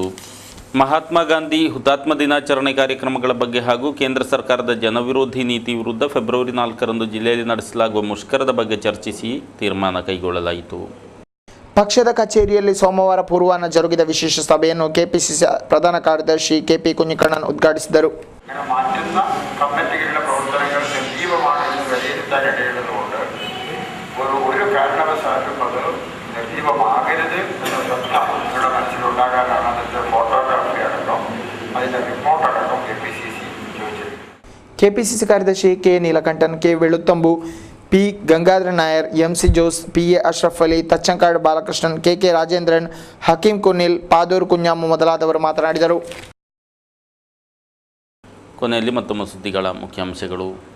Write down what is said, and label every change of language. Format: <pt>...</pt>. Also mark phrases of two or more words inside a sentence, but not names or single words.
<kn>ಮಹಾತ್ಮ ಗಾಂಧಿ ಹುತಾತ್ಮ ದಿನಾಚರಣೆ ಕಾರ್ಯಕ್ರಮಗಳ ಬಗ್ಗೆ ಹಾಗೂ ಕೇಂದ್ರ ಸರ್ಕಾರದ ಜನವಿರೋಧಿ ನೀತಿ ವಿರುದ್ಧ ಫೆಬ್ರವರಿ 4ರಂದು ಜಿಲ್ಲೆಯಲ್ಲಿ ನಡೆಸಲಾಗುವ ಮುಷ್ಕರದ ಬಗ್ಗೆ ಚರ್ಚಿಸಿ ತೀರ್ಮಾನ ಕೈಗೊಳ್ಳಲಾಯಿತು. ಪಕ್ಷದ ಕಚೇರಿಯಲ್ಲಿ ಸೋಮವಾರ ಪೂರ್ವಾಹ್ನ ಜರುಗಿದ ವಿಶೇಷ ಸಭೆಯನ್ನು ಕೆಪಿಸಿಸಿ ಪ್ರಧಾನ ಕಾರ್ಯದರ್ಶಿ ಕೆಪಿ ಕುഞ്ഞിക്കണ്ണൻ ಉದ್ಘಾಟಿಸಿದರು.</kn> <ml>മാറ്റുന്ന കമ്മിറ്റികളുടെ പ്രവർത്തനങ്ങൾ നിർജീവമാണെന്ന് വിലയിരുത്താൻ ഇടയുള്ളതുകൊണ്ട് ഒരു കാരണവശാലും അത് നിർജീവമാകരുത് എന്ന ശ്രദ്ധ നിങ്ങളുടെ മനസ്സിലുണ്ടാകാനാണ് അതിൻ്റെ ഫോട്ടോഗ്രാഫി അടക്കം അതിൻ്റെ റിപ്പോർട്ടടക്കം KPCC ചോദിച്ചത്.</ml> <kn>ಕೆಪಿಸಿಸಿ ಕಾರ್ಯದರ್ಶಿ ಕೆ ನೀಲಕಂಠನ್, ಕೆ ವೆಳುತ್ತಂಬು, ಪಿ ಗಂಗಾಧರ ನಾಯರ್, ಎಂಸಿ ಜೋಸ್, PA ಅಶ್ರಫ್ ಅಲಿ, ತಚ್ಚಂಕಾಡ್ ಬಾಲಕೃಷ್ಣನ್, KK ರಾಜೇಂದ್ರನ್, ಹಕೀಂ ಕುನಿಲ್, ಪಾದೂರು ಕುഞ്ഞാಮು ಮೊದಲಾದವರು ಮಾತನಾಡಿದರು. ಕೊನೆಯಲ್ಲಿ ಮತ್ತೊಮ್ಮೆ ಸುದ್ದಿಗಳ ಮುಖ್ಯಾಂಶಗಳು.</kn>